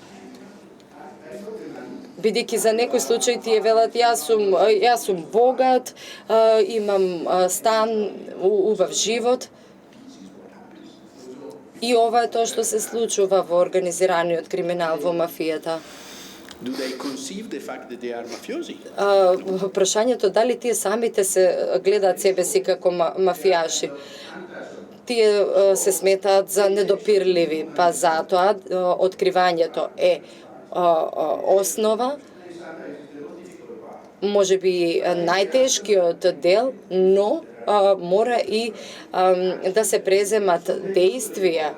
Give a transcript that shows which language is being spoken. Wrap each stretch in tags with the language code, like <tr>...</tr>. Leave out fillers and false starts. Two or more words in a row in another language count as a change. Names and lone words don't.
<mk>Бидејќи за некој случај тие велат јас сум богат, имам стан, убав живот. И ова е тоа што се случува во организираниот криминал, во мафијата.</mk> <en>Do they conceive the fact that they are mafiosi?</en> <mk>Прашањето дали тие самите се гледаат себе си како мафијаши. Тие се сметаат за недопирливи, па затоа откривањето е основа, може би најтешкиот дел, но мора и да се преземат дејствија.</mk>